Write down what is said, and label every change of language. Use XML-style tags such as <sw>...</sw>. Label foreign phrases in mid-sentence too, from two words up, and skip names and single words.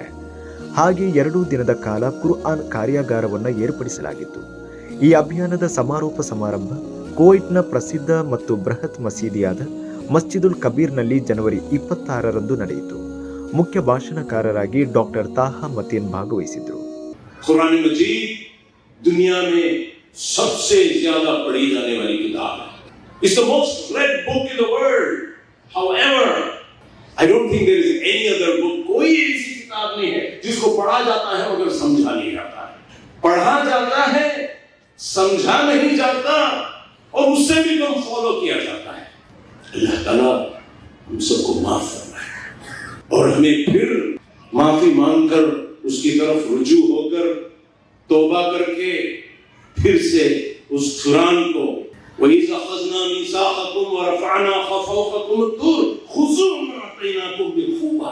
<kn>ಹಾಗೆ 2 ದಿನದ ಕಾಲ ಕುರ್ಆನ್ ಕಾರ್ಯಾಗಾರವನ್ನು ಏರ್ಪಡಿಸಲಾಗಿತ್ತು. ಈ ಅಭಿಯಾನದ ಸಮಾರೋಪ ಸಮಾರಂಭ ಕುವೈಟ್ನ ಪ್ರಸಿದ್ಧ ಮತ್ತು ಬೃಹತ್ ಮಸೀದಿಯಾದ ಮಸ್ಜಿದುಲ್ ಕಬೀರ್ನಲ್ಲಿ ಜನವರಿ 26ರಂದು ನಡೆಯಿತು. ಮುಖ್ಯ ಭಾಷಣಕಾರರಾಗಿ ಡಾಕ್ಟರ್ ತಾಹಾ ಮತೀನ್ ಭಾಗವಹಿಸಿದ್ರು.</kn> <hi>कुरान मजीद दुनिया में सबसे ज्यादा पढ़ी जाने वाली किताब है.</hi> <en>It's the most read book in the world. However, I don't think there is any other book.</en> <hi>कोई ऐसी किताब नहीं है जिसको पढ़ा जाता है मगर समझा नहीं जाता है. पढ़ा जाता है, समझा नहीं जाता और उससे भी कम फॉलो किया जाता है. अल्लाह ताला हम सबको माफ फरमाए और हमें फिर माफी मांगकर उसकी तरफ रुजू होकर तौबा करके फिर से उस कुरान को</hi> <ar>وإذ أخذنا ميثاقكم ورفعنا فوقكم الطور خذوا ما آتيناكم بقوة.</ar>